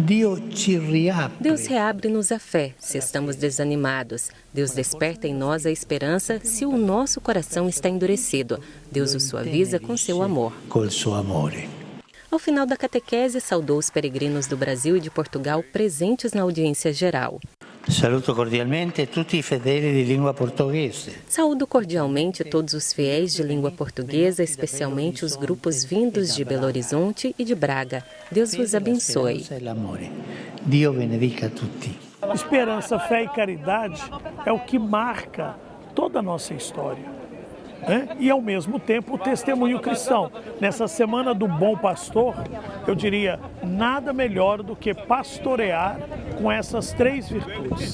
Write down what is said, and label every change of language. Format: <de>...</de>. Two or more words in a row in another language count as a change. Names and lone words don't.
<pt>Deus reabre-nos a fé se estamos desanimados. Deus desperta em nós a esperança se o nosso coração está endurecido. Deus o suaviza com seu amor. Ao final da catequese, saudou os peregrinos do Brasil e de Portugal presentes na audiência geral.</pt> <it>Saluto cordialmente tutti i fedeli di lingua portoghese.</it> <pt>Saúdo cordialmente todos os fiéis de língua portuguesa, especialmente os grupos vindos de Belo Horizonte e de Braga. Deus vos abençoe.</pt> <it>Dio benedica tutti.</it> <pt>Esperança, fé e caridade é o que marca toda a nossa história. E, ao mesmo tempo, o testemunho cristão. Nessa Semana do Bom Pastor, eu diria, nada melhor do que pastorear com essas três virtudes.</pt>